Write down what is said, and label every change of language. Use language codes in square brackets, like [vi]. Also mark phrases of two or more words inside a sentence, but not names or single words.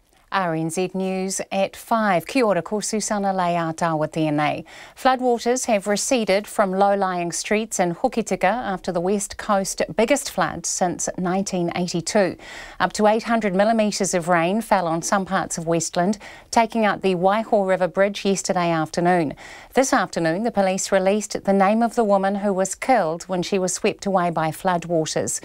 [en] RNZ News at 5. [mi] Kia ora, ko Susana Leia tawa tēnei. [en] Floodwaters have receded from low-lying streets in Hokitika after the West Coast biggest flood since 1982. Up to 800 millimetres of rain fell on some parts of Westland, taking out the Waiho River Bridge yesterday afternoon. This afternoon, the police released the name of the woman who was killed when she was swept away by floodwaters.